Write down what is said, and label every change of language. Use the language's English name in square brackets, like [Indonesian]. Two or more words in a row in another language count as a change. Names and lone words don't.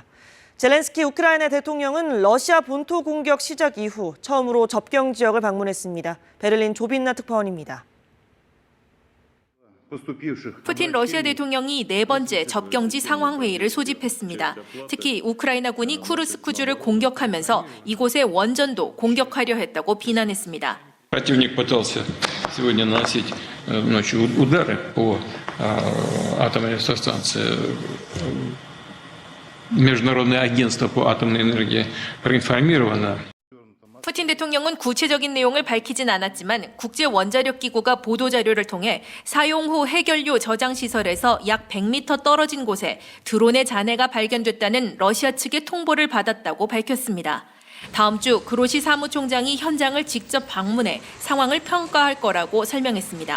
[Korean] 젤렌스키 우크라이나 대통령은 러시아 본토 공격 시작 이후 처음으로 접경 지역을 방문했습니다. 베를린 조빈나 특파원입니다. 푸틴 러시아 대통령이 4번째 접경지 상황회의를 소집했습니다. 특히 우크라이나군이 쿠르스크주를 공격하면서 이곳의 원전도 공격하려 했다고 비난했습니다. [Russian] Противник пытался сегодня наносить ночью удары по атомной электростанции. Международное агентство по атомной энергии проинформировано. [Korean] 푸틴 대통령은 구체적인 내용을 밝히진 않았지만 국제원자력기구가 보도자료를 통해 사용 후 해결료 저장시설에서 약 100m 떨어진 곳에 드론의 잔해가 발견됐다는 러시아 측의 통보를 받았다고 밝혔습니다. 다음 주 그로시 사무총장이 현장을 직접 방문해 상황을 평가할 거라고 설명했습니다.